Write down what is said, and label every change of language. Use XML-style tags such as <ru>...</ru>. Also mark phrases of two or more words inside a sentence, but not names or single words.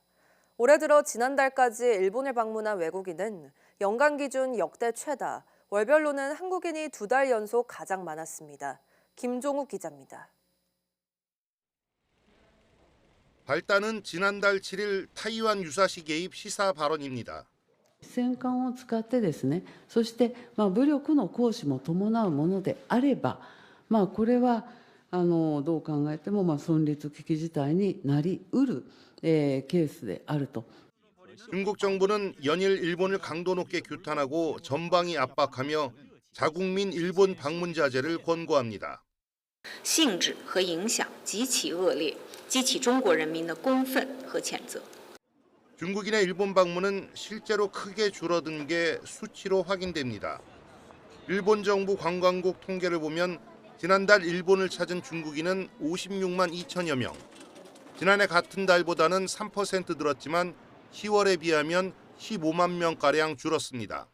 <ko>올해 들어 지난달까지 일본을 방문한 외국인은 연간 기준 역대 최다, 월별로는 한국인이 2달 연속 가장 많았습니다. 김종욱 기자입니다. 발단은 지난달 7일 타이완 유사시 개입 시사 발언입니다.</ko> <ja>戦艦を使ってですね、そして武力の行使も伴うものであれば、これはどう考えても存立危機事態になりうるケースであると。</ja> <ko>중국 정부는 연일 일본을 강도 높게 규탄하고 전방위 압박하며 자국민 일본 방문 자제를 권고합니다.</ko> <zh>性质和影响极其恶劣，激起中国人民的公愤和谴责。</zh> <ko>중국인의 일본 방문은 실제로 크게 줄어든 게 수치로 확인됩니다. 일본 정부 관광국 통계를 보면 지난달 일본을 찾은 중국인은 56만 2천여 명. 지난해 같은 달보다는 3% 늘었지만 10월에 비하면 15만 명가량 줄었습니다.</ko>